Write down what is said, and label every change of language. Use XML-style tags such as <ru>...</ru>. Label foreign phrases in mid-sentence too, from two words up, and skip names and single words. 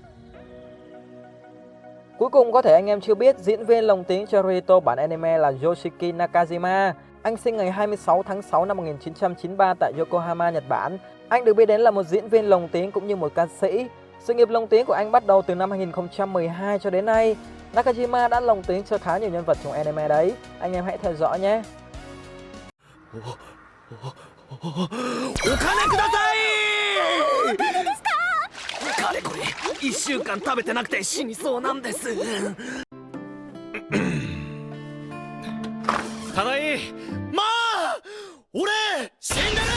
<vi>Cuối cùng có thể anh em chưa biết, diễn viên lồng tiếng cho Rieto bản anime là Yoshiki Nakajima. Anh sinh ngày 26 tháng 6 năm 1993 tại Yokohama, Nhật Bản. Anh được biết đến là một diễn viên lồng tiếng cũng như một ca sĩ. Sự nghiệp lồng tiếng của anh bắt đầu từ năm 2012 cho đến nay. Nakajima đã lồng tiếng cho khá nhiều nhân vật trong anime đấy. Anh em hãy theo dõi nhé.</vi> <ja>お金ください。かれこれ1週間食べてなくて死にそうなんです。ただいまあ俺死んでる。</ja>